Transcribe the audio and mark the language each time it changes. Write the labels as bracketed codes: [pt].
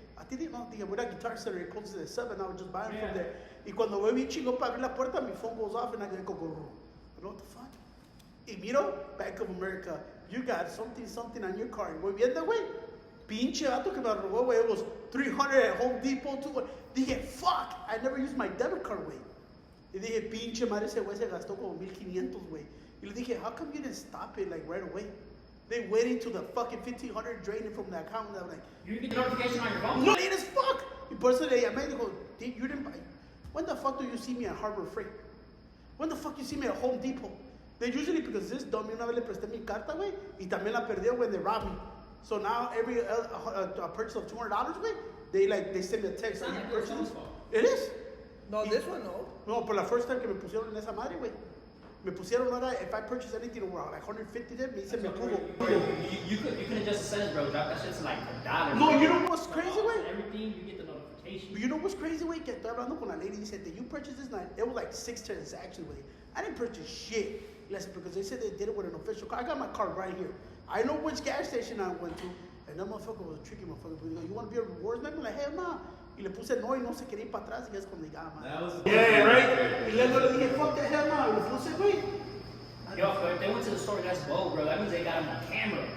[es] A ti no, dije, [en] we're at Guitar Center. It closes at 7. I was just buying from there. [es] Y cuando voy bien chingo para abrir la puerta, [en] my phone goes off and I go, you know what the fuck? [es] Y miro, [en] Bank of America, you got something on your car. [es] Y voy viendo, güey. Pinche vato que me robó, güey. [en] It was 300 at Home Depot, too. Dije, fuck, I never used my debit card, güey. [es] Y dije, pinche madre, ese güey se gastó como 1,500, güey. [en] Y le dije, how come you didn't stop it, like, right away? They waited till the fucking 1,500 drained from the account. And I'm like, You get the notification on your phone? no, late as fuck. [es] Y por eso le llamé y dijo, [en] you didn't buy. When the fuck do you see me at Harbor Freight? When the fuck you see me at Home Depot? They usually, because this dummy, [es] una vez le presté mi carta, güey, y también la perdió [en] when they robbed me. So now every purchase of $200, güey, they send me a text. Like, you purchase this? It is. No, this one no. [es] No, por la [en] first time [es] que me pusieron en esa madre, güey. Me pusieron ahora, [en] if I purchase anything over like 150 there, [es] me dice me [en] approval. You can adjust the settings, bro. Drop that shit to like $1. No, you know what's crazy, güey? Everything, you get the notification. You know what's crazy, güey? [es] Que estoy hablando con la lady y [en] said, did you purchase this night? It was like 6 transactions, güey. I didn't purchase shit. Listen, because they said they did it with an official card. I got my card right here. I know which gas station I went to. And that motherfucker was a tricky motherfucker. He goes, you want to be a rewards member? I'm like, hell no. [es] Y le puse no y no se quería ir para atrás. Y es cuando llegaba, man. [en] Yeah, right? [es] Y luego le dije, [en] fuck the hell no. [es] Y le puse, güey. [en] Yo, if they went to the store, that's bold, bro. That means they got him on camera.